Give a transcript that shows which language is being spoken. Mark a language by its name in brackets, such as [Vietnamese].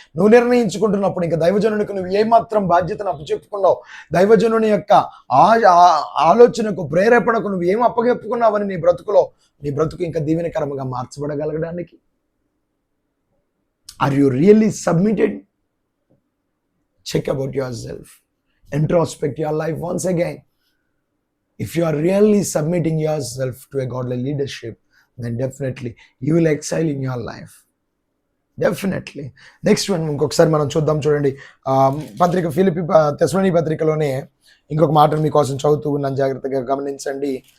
[Telugu] నువ్వు నిర్ణయించుకుంటున్నప్పుడు ఇంకా దైవజనునికి నువ్వు ఏమాత్రం బాధ్యతను అప్పచెప్పుకున్నావు, దైవజనుని యొక్క ఆలోచనకు ప్రేరేపణకు నువ్వు ఏం అప్పచెప్పుకున్నావని నీ బ్రతుకు ఇంకా దీవెనకరంగా మార్చబడగలగడానికి. [English] Are you really submitted? Check about your self, introspect your life once again. If you are really submitting yourself to a godly leadership, then definitely you will excel in your life. Definitely. Next one, [Telugu] ఇంకొకసారి మనం చూడండి. పత్రిక ఫిలిప్పీ తెస్సలోనికీ పత్రికలోనే ఇంకొక మాట మీకోసం చదువుతూ ఉన్నాను, జాగ్రత్తగా గమనించండి.